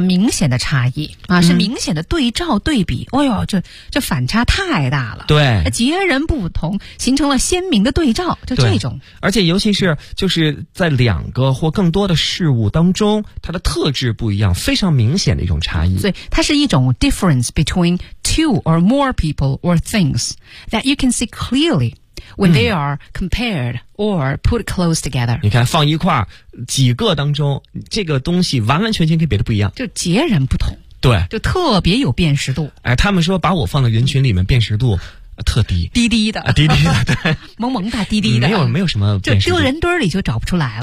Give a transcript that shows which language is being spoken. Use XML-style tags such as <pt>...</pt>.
<zh>明显的差异啊，是明显的对照对比。哎呦，这反差太大了，对，截然不同，形成了鲜明的对照，就这种。而且尤其是就是在两个或更多的事物当中，它的特质不一样，非常明显的一种差异。所以它是一种</zh> <en>difference between two or more people or things that you can see clearly. When they are compared or put close together.</en> <zh>你看放一块几个当中，这个东西完完全全跟别的不一样，就截然不同。对，就特别有辨识度。哎，他们说把我放到人群里面辨识度特低，低低的、低低的，对，萌萌大低低的，没有什么，就丢人堆里就找不出来了，</zh>